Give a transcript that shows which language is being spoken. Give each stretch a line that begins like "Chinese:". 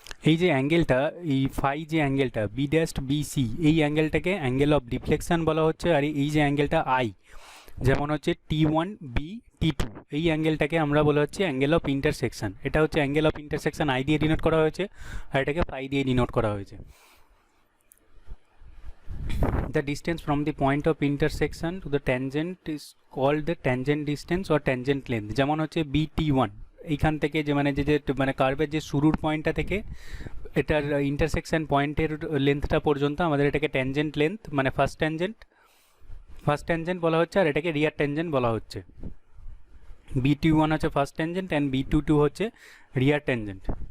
Bangla: এই যে অ্যাঙ্গেলটা, এই ফাই যে অ্যাঙ্গেলটা বি ড্যাশ বিসি, এই অ্যাঙ্গেলটাকে অ্যাঙ্গেল অফ ডিফ্লেকশন বলা হচ্ছে। আর এই যে অ্যাঙ্গেলটা আই, যেমন হচ্ছে T1 বি T2, এই অ্যাঙ্গেলটাকে আমরা বলা হচ্ছে অ্যাঙ্গেল অফ ইন্টারসেকশন। এটা হচ্ছে অ্যাঙ্গেল অফ ইন্টারসেকশন আই দিয়ে ডিনোট করা হয়েছে, আর এটাকে ফাই দিয়ে ডিনোট করা হয়েছে।
English: The distance from the point of intersection to the tangent is called the tangent distance or tangent length।
Bangla: যেমন হচ্ছে BT1, এইখান থেকে যে মানে কার্ভের যে শুরুর পয়েন্টটা থেকে এটার ইন্টারসেকশন পয়েন্টের লেন্থটা পর্যন্ত আমাদের এটাকে ট্যানজেন্ট লেন্থ মানে ফার্স্ট ট্যানজেন্ট বলা হচ্ছে, আর এটাকে রিয়ার ট্যানজেন্ট বলা হচ্ছে। BT1 হচ্ছে ফার্স্ট ট্যানজেন্ট অ্যান্ড B22 হচ্ছে রিয়ার ট্যানজেন্ট।